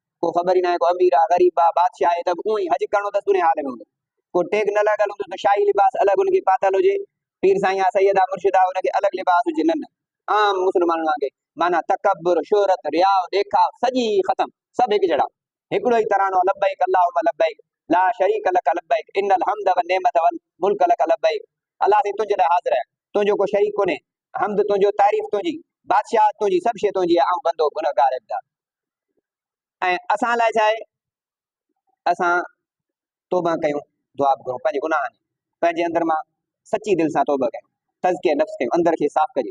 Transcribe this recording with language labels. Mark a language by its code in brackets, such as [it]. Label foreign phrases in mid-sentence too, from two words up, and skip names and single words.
[sd] को ख़बर ई न आहे, को अमीर आहे, ग़रीब आहे, बादशाह आहे, त उहो ई हज करणो त सुने हाल में हूंदो। को टेग न लॻल हूंदो त शाही लिबास अलॻि हुनखे पातल हुजे, पीर साईं आहे, सैयद आहे, मुर्शिद आहे, हुनखे अलॻि लिबास हुजे, न आम मुस्लमाननि वांगुरु माना तकब्बुर, शोहरत, रियाव, ॾेखाव सॼी ख़तम, सभु हिकु जहिड़ा, हिकिड़ो ई तरानो, [ar] لبيك اللهم لبيك لا شريك لك لبيك إن الحمد والنعمة والملك لك لبيك. [sd] अल्लाह से तुंहिंजे लाइ हाज़िर आहियां, तुंहिंजो को शरीक कोन्हे, हम्द तुंहिंजो, तारीफ़ तुंहिंजी, बादशाह तुंहिंजी, सभु शइ तुंहिंजी आहे, ऐं बंदो गुनहगार इब्दा। ऐं असां लाइ छा आहे, असां तौबा कयूं, दुआ करूं, पंहिंजे गुनाहनि पंहिंजे अंदर मां सची दिलि सां तौबा कयूं, तज़किया नफ़्स कयूं, अंदर खे साफ़ कजे।